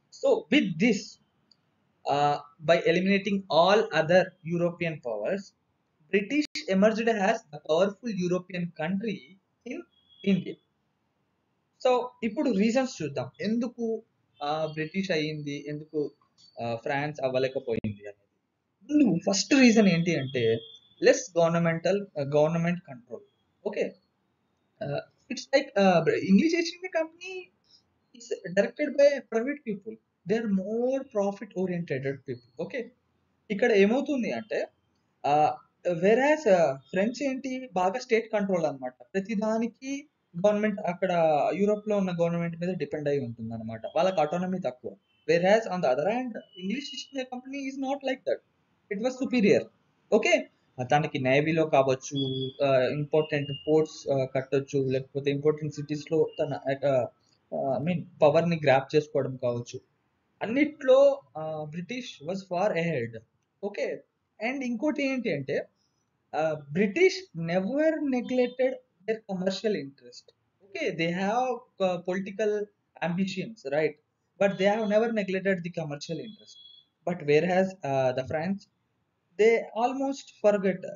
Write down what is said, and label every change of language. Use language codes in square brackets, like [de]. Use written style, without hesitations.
[en] So with this by eliminating all other European powers, British emerged as a powerful European country in India. [te] So ఇప్పుడు reasons చూద్దాం ఎందుకు British అయ్యింది, ఎందుకు France అవ్వలేకపోయింది అనేది. [en] first reason [te] ఏంటి అంటే [en] Less government control. Okay, It's like English East India Company is directed by private people. They are more profit oriented people. Okay. [te] ఇక్కడ ఏమవుతుంది అంటే వెరాస్ ఫ్రెంచ్ ఏంటి బాగా స్టేట్ కంట్రోల్ అన్నమాట. ప్రతిదానికి గవర్నమెంట్ అక్కడ యూరోప్ లో ఉన్న గవర్నమెంట్ మీద డిపెండ్ అయి ఉంటుంది అనమాట. వాళ్ళకి ఆటోనమీ తక్కువ. [en] Whereas on the other hand English East India Company is not like that. It was superior. Okay. [te] తనకి నేవీలో కావచ్చు, ఇంపార్టెంట్ పోర్ట్స్ కట్టొచ్చు, లేకపోతే ఇంపార్టెంట్ సిటీస్ లో తన ఐ మీన్ పవర్ ని గ్రాప్ చేసుకోవడం కావచ్చు. అన్నిట్లో [en] British was far ahead. Okay. And [te] ఇంకోటి ఏంటి అంటే [en] British never neglected their commercial interest. Okay, they have political ambitions, right? But they have never neglected the commercial interest. But whereas the France, they almost forget.